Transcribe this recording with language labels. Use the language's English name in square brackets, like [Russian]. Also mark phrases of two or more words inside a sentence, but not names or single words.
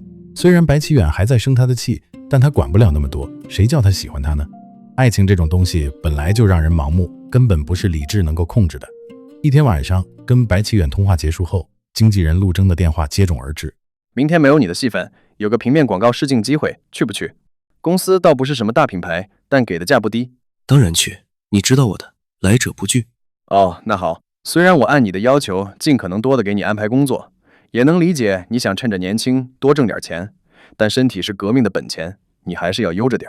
[Chinese] 雖然白啟遠還在生他的氣，但他管不了那麼多，誰叫他喜歡他呢？愛情這種東西本來就讓人盲目，根本不是理智能夠控制的。一天晚上，跟白启遠通話結束後，經紀人陸征的電話接踵而至。明天沒有你的戲份，有個平面廣告試鏡機會，去不去？公司倒不是什麼大品牌，但給的價不低。當然去，你知道我的，來者不拒。哦，那好，雖然我按你的要求盡可能多的給你安排工作，也能理解你想趁着年輕多掙點錢，但身體是革命的本錢，你還是要悠着點。